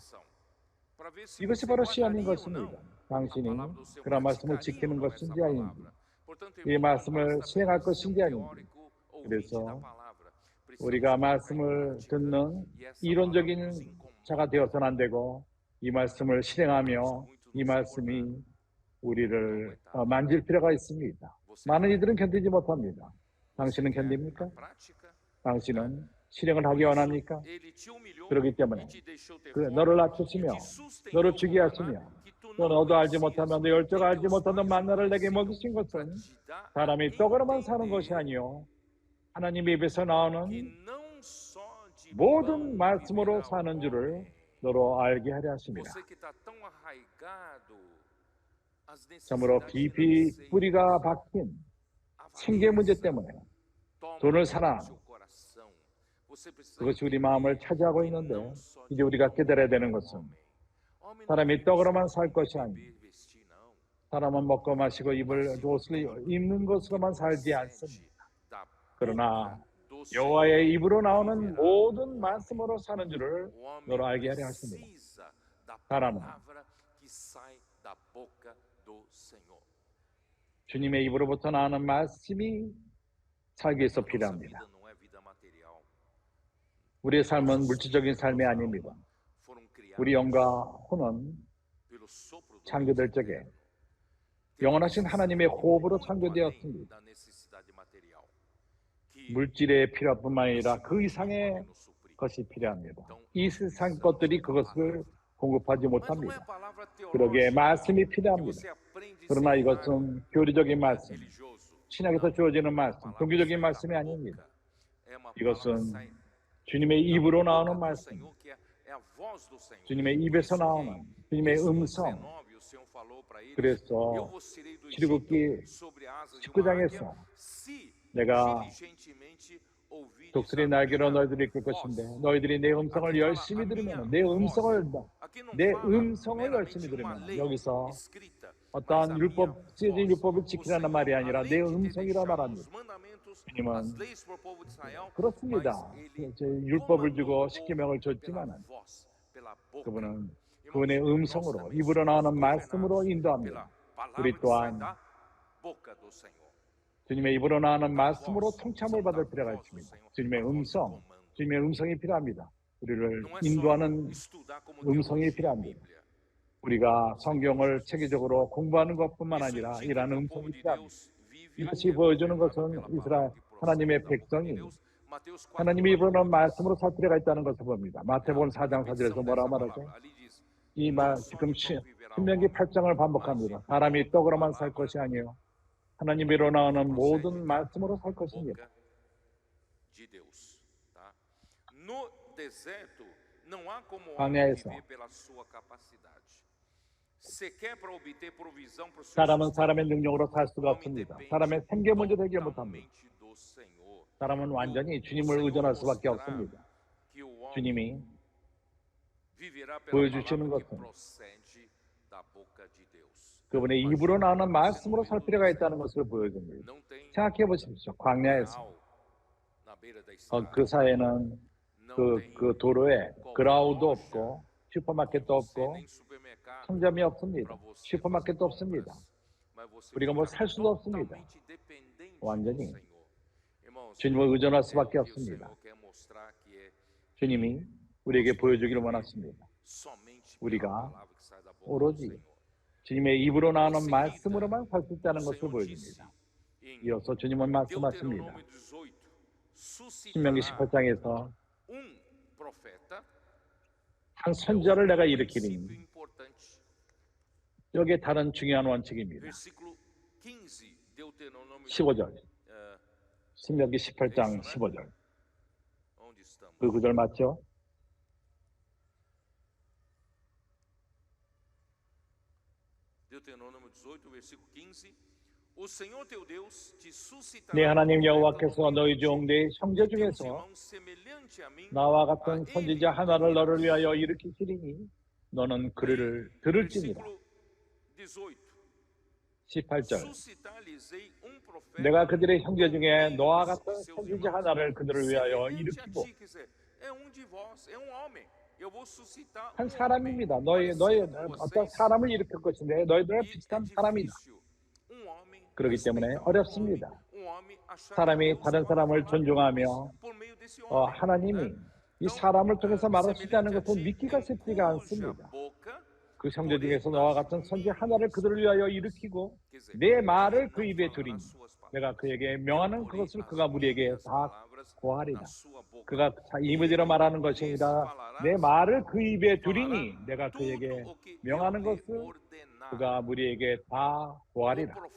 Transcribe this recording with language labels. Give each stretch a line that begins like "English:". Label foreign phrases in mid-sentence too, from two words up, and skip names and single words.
Korean: 이것이 바로 시험인 것입니다. 당신이 그런 말씀을 지키는 것인지 아닌지 이 말씀을 시행할 것인지 아닌지 그래서 우리가 말씀을 듣는 이론적인 자가 되어서는 안 되고 이 말씀을 실행하며 이 말씀이 우리를 만질 필요가 있습니다. 많은 이들은 견디지 못합니다. 당신은 견딥니까?
Portuguese: a prática.
Korean: 당신은 실행을 하기 원합니까?
Portuguese: Ele te humilhou
Korean: 그렇기
Portuguese: e
Korean: 때문에
Portuguese: te deixou ter
Korean: 그
Portuguese: fome,
Korean: 너를
Portuguese: e
Korean: 낮추시며
Portuguese: te sustentou
Korean: 너를
Portuguese: com
Korean: 주게
Portuguese: maná
Korean: 하시며
Portuguese: que tu
Korean: 또
Portuguese: não
Korean: 너도 알지
Portuguese: conhecias,
Korean: 못하며 너
Portuguese: nem
Korean: 열조가 알지
Portuguese: teus
Korean: 못하던
Portuguese: pais
Korean: 만나를 내게
Portuguese: conheciam,
Korean: 먹이신
Portuguese: para
Korean: 것은
Portuguese: te dar a
Korean: 사람이 떡으로만 사는 것이
Portuguese: entender
Korean: 아니요 하나님의 입에서
Portuguese: que
Korean: 나오는
Portuguese: não só de
Korean: 모든
Portuguese: pão
Korean: 말씀으로
Portuguese: viverá o
Korean: 사는 줄을
Portuguese: homem.
Korean: 너로 알게 하려 하십니다.
Portuguese: Você que está tão arraigado às
Korean: 참으로
Portuguese: necessidades
Korean: 깊이
Portuguese: financeiras,
Korean: 뿌리가 박힌 생계 문제 때문에
Portuguese: toma
Korean: 돈을
Portuguese: conta do
Korean: 사랑,
Portuguese: seu coração. Você precisa
Korean: 그것이 우리
Portuguese: entender
Korean: 마음을 차지하고
Portuguese: que
Korean: 있는데
Portuguese: não só de
Korean: 이제 우리가
Portuguese: pão
Korean: 깨달아야 되는
Portuguese: viverá o
Korean: 것은
Portuguese: homem. Homem não
Korean: 사람이
Portuguese: vive
Korean: 떡으로만
Portuguese: só
Korean: 살
Portuguese: de
Korean: 것이
Portuguese: comer,
Korean: 아니고
Portuguese: beber, vestir, não.
Korean: 사람은 먹고 마시고 입을
Portuguese: Mas de
Korean: 옷을
Portuguese: tudo
Korean: 입는 것으로만
Portuguese: que
Korean: 살지
Portuguese: procede
Korean: 않습니다.
Portuguese: da
Korean: 그러나
Portuguese: boca do
Korean: 여호와의
Portuguese: Senhor
Korean: 입으로 나오는
Portuguese: viverá
Korean: 모든
Portuguese: o homem.
Korean: 말씀으로 사는 줄을
Portuguese: O homem
Korean: 너로 알게 하려 하십니다.
Portuguese: precisa da
Korean: 사람은
Portuguese: palavra que sai da boca do Senhor.
Korean: 주님의 입으로부터 나오는 말씀이 살기 위해서
Portuguese: A nossa
Korean: 필요합니다.
Portuguese: vida não é vida material.
Korean: 우리의 삶은 물질적인 삶이
Portuguese: Nossa
Korean: 아닙니다.
Portuguese: alma foram
Korean: 우리
Portuguese: criadas
Korean: 영과 혼은
Portuguese: pelo sopro do
Korean: 창조될
Portuguese: Deus
Korean: 적에
Portuguese: eterno.
Korean: 영원하신 하나님의 호흡으로
Portuguese: Muito
Korean: 창조되었습니다.
Portuguese: além da necessidade material, que
Korean: 물질의 필요뿐만 아니라
Portuguese: esse
Korean: 그
Portuguese: mundo
Korean: 이상의
Portuguese: pode nos suprir.
Korean: 것이 필요합니다.
Portuguese: Então,
Korean: 이
Portuguese: nós
Korean: 세상
Portuguese: precisamos
Korean: 것들이
Portuguese: da
Korean: 그것을
Portuguese: palavra.
Korean: 공급하지
Portuguese: Mas não é
Korean: 못합니다.
Portuguese: palavra
Korean: 그러기에
Portuguese: teológica
Korean: 말씀이
Portuguese: que
Korean: 필요합니다.
Portuguese: você aprende em
Korean: 그러나
Portuguese: seminário
Korean: 이것은 교리적인 말씀,
Portuguese: religioso.
Korean: 신약에서
Portuguese: Não,
Korean: 주어지는
Portuguese: é uma
Korean: 말씀,
Portuguese: palavra que
Korean: 종교적인
Portuguese: sai da
Korean: 말씀이 아닙니다.
Portuguese: boca. É uma palavra que
Korean: 이것은
Portuguese: sai
Korean: 주님의
Portuguese: da
Korean: 입으로
Portuguese: boca
Korean: 나오는
Portuguese: do
Korean: 말씀,
Portuguese: Senhor, que é a voz do Senhor.
Korean: 주님의
Portuguese: Por
Korean: 입에서
Portuguese: isso que
Korean: 나오는 주님의
Portuguese: Êxodo
Korean: 음성.
Portuguese: 19, o Senhor falou para eles,
Korean: 그래서
Portuguese: eu vos tirei do
Korean: 출애굽기
Portuguese: Egito sobre a asa de uma
Korean: 19장에서
Portuguese: águia, se
Korean: 내가
Portuguese: diligentemente ouvides
Korean: 독수리
Portuguese: a
Korean: 날개로
Portuguese: minha
Korean: 너희들을 이끌
Portuguese: voz.
Korean: 것인데 너희들이 내 음성을
Portuguese: Aqui fala
Korean: 열심히
Portuguese: a minha
Korean: 들으면 내 음성을
Portuguese: Aqui não
Korean: 내
Portuguese: fala
Korean: 음성을 열심히
Portuguese: meramente uma
Korean: 들으면
Portuguese: lei
Korean: 여기서
Portuguese: escrita, mas a
Korean: 어떠한
Portuguese: minha
Korean: 율법, 쓰여진
Portuguese: voz.
Korean: 율법을
Portuguese: O
Korean: 지키라는
Portuguese: Senhor,
Korean: 말이 아니라
Portuguese: além
Korean: 내
Portuguese: de ter
Korean: 음성이라
Portuguese: deixado
Korean: 말합니다.
Portuguese: os mandamentos,
Korean: 주님은
Portuguese: as leis para o povo de Israel,
Korean: 그렇습니다.
Portuguese: mas ele
Korean: 제 율법을
Portuguese: comandou
Korean: 주고
Portuguese: o povo
Korean: 십계명을
Portuguese: pela
Korean: 줬지만
Portuguese: voz, pela boca.
Korean: 그분은
Portuguese: Irmãos,
Korean: 그분의
Portuguese: nós
Korean: 음성으로
Portuguese: também
Korean: 입으로
Portuguese: somos
Korean: 나오는
Portuguese: governados
Korean: 말씀으로 인도합니다.
Portuguese: pela palavra
Korean: 우리
Portuguese: que sai
Korean: 또한
Portuguese: da boca do Senhor.
Korean: 주님의 입으로 나오는
Portuguese: Da
Korean: 말씀으로
Portuguese: voz,
Korean: 통참을
Portuguese: da
Korean: 받을 필요가
Portuguese: voz do
Korean: 있습니다.
Portuguese: Senhor,
Korean: 주님의
Portuguese: a voz do
Korean: 음성,
Portuguese: comando.
Korean: 주님의 음성이 필요합니다. 우리를
Portuguese: Não é só
Korean: 인도하는
Portuguese: estudar como
Korean: 음성이
Portuguese: teologia a
Korean: 필요합니다.
Portuguese: Bíblia.
Korean: 우리가 성경을 체계적으로 공부하는 것뿐만
Portuguese: Isso
Korean: 아니라
Portuguese: indica
Korean: 이러한
Portuguese: que o
Korean: 음성이
Portuguese: povo de
Korean: 필요합니다.
Portuguese: Deus vive
Korean: 이것이
Portuguese: é
Korean: 보여주는
Portuguese: governado
Korean: 것은
Portuguese: pela
Korean: 이스라엘
Portuguese: palavra que procede
Korean: 하나님의
Portuguese: da boca de
Korean: 백성이
Portuguese: Deus. Mateus 4,
Korean: 하나님의 입으로 나온
Portuguese: 4,
Korean: 말씀으로 살 필요가 있다는 것을 봅니다.
Portuguese: é
Korean: 마태복음
Portuguese: a
Korean: 4장 4절에서
Portuguese: repetição
Korean: 뭐라
Portuguese: dessa
Korean: 말하죠?
Portuguese: palavra. Ali diz,
Korean: 이
Portuguese: não
Korean: 말
Portuguese: só
Korean: 지금
Portuguese: de pão viverá o
Korean: 신명기
Portuguese: homem,
Korean: 8장을 반복합니다. 사람이 떡으로만 살 것이 아니요 하나님으로 나오는 모든 말씀으로 살 것입니다.
Portuguese: boca de Deus, tá? No deserto não há como o homem
Korean: 광야에서
Portuguese: viver pela sua capacidade. Sequer para obter provisão para o seu
Korean: 사람은
Portuguese: sustento,
Korean: 사람의 능력으로 살 수가
Portuguese: o homem
Korean: 없습니다.
Portuguese: depende
Korean: 사람의 생계 문제도 해결 못합니다.
Portuguese: totalmente do Senhor.
Korean: 사람은 완전히
Portuguese: O
Korean: 주님을
Portuguese: Senhor
Korean: 의존할 수밖에
Portuguese: mostrava
Korean: 없습니다.
Portuguese: que o homem
Korean: 주님이
Portuguese: viverá pela
Korean: 보여주시는
Portuguese: palavra que
Korean: 것은
Portuguese: procede da boca de Deus.
Korean: 그분의 입으로 나오는 말씀으로 살 필요가 있다는 것을 보여줍니다.
Portuguese: Não tem
Korean: 생각해 보십시오. 광야에서
Portuguese: canal na beira da estrada.
Korean: 그 사이에는
Portuguese: Não tem
Korean: 그 도로에 그라우도 없고 슈퍼마켓도
Portuguese: você
Korean: 없고
Portuguese: nem supermercado
Korean: 상점이
Portuguese: para
Korean: 없습니다.
Portuguese: você
Korean: 슈퍼마켓도
Portuguese: fazer
Korean: 없습니다.
Portuguese: compras. Mas você
Korean: 우리가 뭐
Portuguese: fica
Korean: 살 수도 없습니다.
Portuguese: totalmente dependente
Korean: 완전히
Portuguese: do Senhor. Irmãos,
Korean: 주님을 의존할
Portuguese: é o
Korean: 수밖에
Portuguese: que o
Korean: 없습니다.
Portuguese: Senhor quer mostrar que é
Korean: 주님이 우리에게 보여주기를 원하십니다.
Portuguese: somente
Korean: 우리가
Portuguese: pela palavra que sai da boca do
Korean: 오로지
Portuguese: Senhor.
Korean: 주님의 입으로 나오는 말씀으로만 살 수 있다는
Portuguese: O
Korean: 것을
Portuguese: Senhor
Korean: 보여줍니다.
Portuguese: disse em
Korean: 이어서 주님은 말씀하십니다.
Portuguese: Deuteronômio 18,
Korean: 신명기
Portuguese: suscitará
Korean: 18장에서
Portuguese: profeta.
Korean: 한 선지자를 내가
Portuguese: princípio
Korean: 일으키리니
Portuguese: importante.
Korean: 여기에 다른 중요한 원칙입니다.
Portuguese: Versículo 15, Deuteronômio
Korean: 15절, eh, 신명기 18장 15절.
Portuguese: onde estamos?
Korean: 그 구절 맞죠?
Portuguese: Deuteronômio 18, versículo 15. O Senhor teu Deus te suscitará
Korean: 네 하나님
Portuguese: profeta
Korean: 여호와께서
Portuguese: no meio
Korean: 너희
Portuguese: de
Korean: 중 내 형제
Portuguese: teus
Korean: 중에서
Portuguese: irmãos, semelhante a mim.
Korean: 나와
Portuguese: A
Korean: 같은
Portuguese: ele
Korean: 선지자 하나를 너를
Portuguese: ouvirás.
Korean: 위하여 일으키시리니 너는 그를 들을지니라.
Portuguese: Versículo
Korean: 18절.
Portuguese: 18. Suscitar-lhes-ei profeta
Korean: 내가 그들의 형제
Portuguese: no
Korean: 중에
Portuguese: meio
Korean: 너와
Portuguese: dos
Korean: 같은
Portuguese: seus
Korean: 선지자
Portuguese: irmãos,
Korean: 하나를 그들을 위하여
Portuguese: semelhante a
Korean: 일으키고
Portuguese: ti, quer dizer, é de vós, é homem. Eu vou suscitar
Korean: 한
Portuguese: homem
Korean: 사람입니다.
Portuguese: parecido
Korean: 너희
Portuguese: com
Korean: 어떤
Portuguese: vocês.
Korean: 사람을 일으킬 것인데 너희들은
Portuguese: E
Korean: 비슷한
Portuguese: é
Korean: 사람이다.
Portuguese: difícil homem
Korean: 그렇기 때문에
Portuguese: respeitar
Korean: 어렵습니다.
Portuguese: homem achar que
Korean: 사람이
Portuguese: Deus
Korean: 다른
Portuguese: pode
Korean: 사람을
Portuguese: falar
Korean: 존중하며
Portuguese: por meio desse homem,
Korean: 하나님이
Portuguese: né?
Korean: 이 사람을 통해서 말할 수 있다는
Portuguese: semelhante a
Korean: 것은
Portuguese: ti,
Korean: 믿기가
Portuguese: em
Korean: 쉽지가
Portuguese: cuja
Korean: 않습니다.
Portuguese: boca
Korean: 그 형제 중에서 너와 같은 선지 하나를 그들을 위하여 일으키고
Portuguese: Quer dizer,
Korean: 내 말을
Portuguese: ele
Korean: 그
Portuguese: não
Korean: 입에
Portuguese: falará
Korean: 두리니
Portuguese: suas
Korean: 내가 그에게 명하는 그것을 그가 우리에게 다 고하리라. 그가 이무지로 말하는 것이 아니라 내 말을 그 입에 두리니 내가 그에게 명하는 것을 그가 우리에게 다 고하리라.